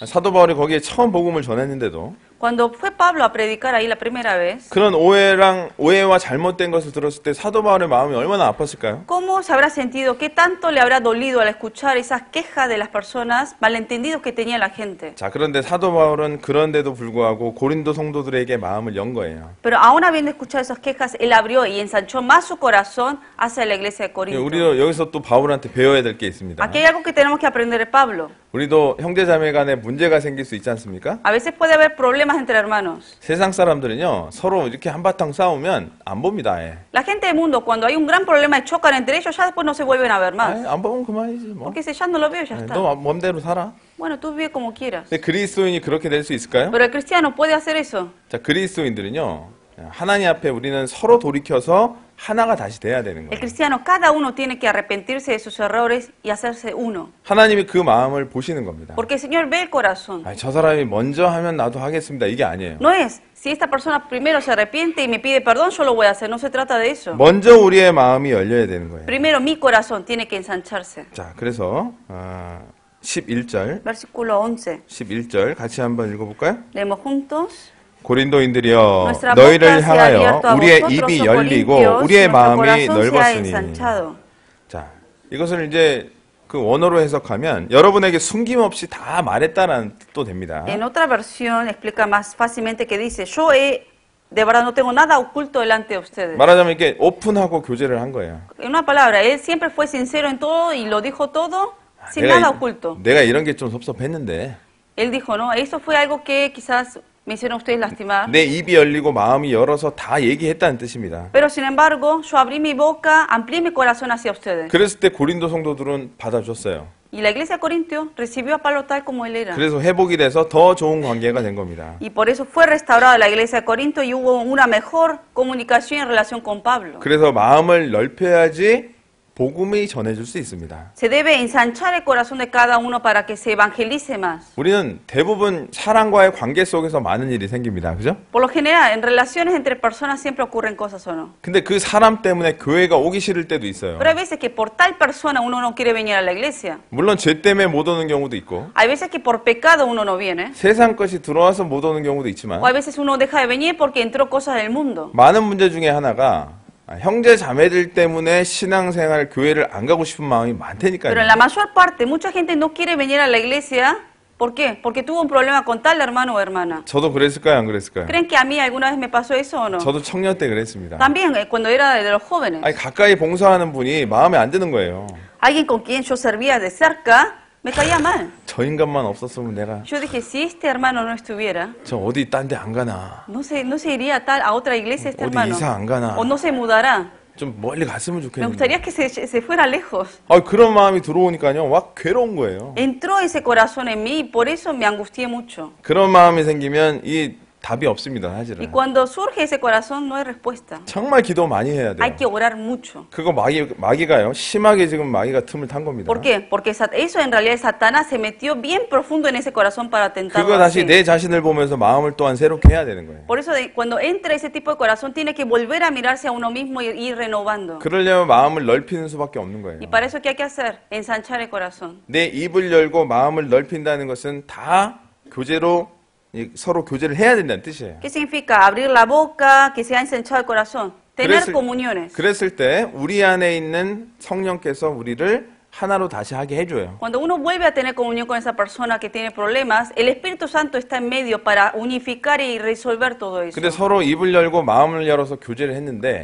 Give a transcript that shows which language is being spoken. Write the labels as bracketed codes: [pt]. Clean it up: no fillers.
[ko] 사도 바울이 거기에 처음 복음을 전했는데도 [es] Cuando fue Pablo a predicar ahí la primera vez, [ko] 그런 오해와 잘못된 것을 들었을 때 사도 바울의 마음이 얼마나 아팠을까요? [es] ¿cómo se habrá sentido? ¿Qué tanto le habrá dolido al escuchar esas quejas de las personas, malentendidos que tenía la gente? [ko] 자, 그런데 사도 바울은 그런데도 불구하고 고린도 성도들에게 마음을 연 거예요. [es] Pero aún habiendo escuchado esas quejas, él abrió y ensanchó más su corazón hacia la iglesia de Corinto. [ko] 우리도 여기서 또 바울한테 배워야 될 게 있습니다. [es] Aquí hay algo que tenemos que aprender de Pablo. [ko] 우리도 형제자매 간에 문제가 생길 수 있지 않습니까? [es] A veces puede haber problemas entre hermanos. [ko] 세상 사람들은요, 서로 이렇게 한바탕 싸우면 안 봅니다. [es] La gente del mundo, cuando hay un gran problema y chocan entre ellos, ya después no se vuelven a ver más. [ko] 안 보면 그만이지 뭐. [es] Porque si ya no lo veo, ya está. [ko] 너 맘대로 살아. [es] Bueno, tú vive como quieras. [ko] 근데 그리스도인이 그렇게 될 수 있을까요? [es] Pero el cristiano puede hacer eso. [ko] 자, 그리스도인들은요, 하나님 앞에 우리는 서로 돌이켜서 하나가 다시 돼야 되는 [es] El [ko] 거예요. [es] cristiano, cada uno tiene que arrepentirse de sus errores y hacerse uno. [ko] 하나님이 그 마음을 보시는 겁니다. [es] Porque el Señor ve el corazón. [ko] 아니, 저 사람이 먼저 하면 나도 하겠습니다. 이게 아니에요. [es] No es, si esta persona primero se arrepiente y me pide perdón, yo lo voy a hacer. No se trata de eso. [ko] 먼저 우리의 마음이 열려야 되는 거예요. [es] Primero mi corazón tiene que ensancharse. [ko] 자, 그래서 11절, [es] Versículo 11. [ko] 11절 같이 한번 읽어볼까요? [es] Leemos juntos. [ko] 고린도인들이여 너희를 향하여 우리의 입이 열리고 우리의 마음이 넓었으니. 자, 이것을 이제 그 원어로 해석하면 여러분에게 숨김없이 다 말했다라는 뜻도 됩니다. [es] En otra versión explica más fácilmente que dice, yo de verdad no tengo nada oculto delante de ustedes. [ko] 말하자면 이렇게 오픈하고 교제를 한 거예요. [es] En una palabra, él siempre fue sincero en todo y lo dijo todo sin nada oculto. [ko] 내가 이런 게 좀 섭섭했는데. [es] Él dijo, no, eso fue algo que quizás me hicieron ustedes lastimar. [ko] 내 입이 열리고 마음이 열어서 다 얘기했다는 뜻입니다. [es] Pero sin embargo, yo abrí mi boca, amplié mi corazón hacia ustedes. [ko] 그랬을 때 고린도 성도들은 받아줬어요. [es] Y la iglesia de Corintio recibió a Pablo tal como él era. [ko] 그래서 회복이 돼서 더 좋은 관계가 된 겁니다. [es] Y por eso fue restaurada la iglesia de Corinto y hubo una mejor comunicación en relación con Pablo. [ko] 그래서 마음을 넓혀야지 복음이 전해질 수 있습니다. [es] Se debe ensanchar el corazón de cada uno para que se evangelice más. [ko] 우리는 대부분 사람과의 관계 속에서 많은 일이 생깁니다. 그죠? [es] Por lo general, en relaciones entre personas siempre ocurren cosas o no. [ko] 근데 그 사람 때문에 교회가 오기 싫을 때도 있어요. [es] Pero hay veces que por tal persona uno no quiere venir a la iglesia. [ko] 물론 죄 때문에 못 오는 경우도 있고. [es] Hay veces que por pecado uno no viene. [ko] 세상 것이 들어와서 못 오는 경우도 있지만. [es] O hay veces uno deja de venir porque entró cosas del mundo. [ko] 많은 문제 중에 하나가 형제 자매들 때문에 신앙생활 교회를 안 가고 싶은 마음이 많다니까요. [es] Pero en la mayor parte mucha gente no quiere venir a la iglesia. ¿Por qué? Porque tuvo un problema con tal hermano o hermana. [ko] 저도 그랬을까요, 안 그랬을까요? [es] ¿Creen que a mí alguna vez me pasó eso o no? [ko] 저도 청년 때 그랬습니다. [es] También cuando era de los jóvenes. [ko] 아니 가까이 봉사하는 분이 마음에 안 드는 거예요. [es] Alguien con quien yo servía de cerca me caía mal. [ko] 저 인간만 없었으면 내가 [es] Yo dije, si este hermano no estuviera, [ko] 저 어디 딴 데 안 가나. [es] no se iría a otra iglesia este [ko] 어디 [es] hermano. [ko] 이사 안 가나. [es] O no se mudará. [ko] 좀 멀리 갔으면 [es] Me [ko] 좋겠는데. [es] gustaría que se fuera lejos. [ko] 그런 마음이 들어오니까요. 막 괴로운 거예요. [es] Entró ese corazón en mí y por eso me angustié mucho. [ko] 그런 마음이 생기면 이 답이 없습니다, 사실은. [es] cuando surge ese corazón no hay respuesta. [ko] 정말 기도 많이 해야 [es] Hay que orar mucho. [ko] 그거 마귀가요. 심하게 지금 마귀가 틈을 탄 겁니다. [es] ¿Por qué? Porque eso en realidad Satanás se metió bien profundo en ese corazón para tentarlo. [ko] 그거 다시 [es] así. [ko] 내 자신을 보면서 마음을 또한 새롭게 해야 되는 거예요. [es] Por eso cuando entra ese tipo de corazón tiene que volver a mirarse a uno mismo y ir renovando. [ko] 그러려면 마음을 넓히는 수밖에 없는 거예요. [es] Y para eso ¿qué hay que hacer? Ensanchar el corazón. [ko] 내 입을 열고 마음을 넓힌다는 것은 다 교제로 서로 교제를 해야 된다는 뜻이에요. [es] ¿Qué significa? Abrir la boca, que se ha ensanchado el corazón. Tener comuniones. [ko] 그랬을 때 우리 안에 있는 성령께서 우리를 하나로 다시 하게 해줘요. [es] Cuando uno vuelve a tener comunión con esa persona que tiene problemas, el Espíritu Santo está en medio para unificar y resolver todo eso. [ko] 근데 서로 입을 열고 마음을 열어서 교제를 했는데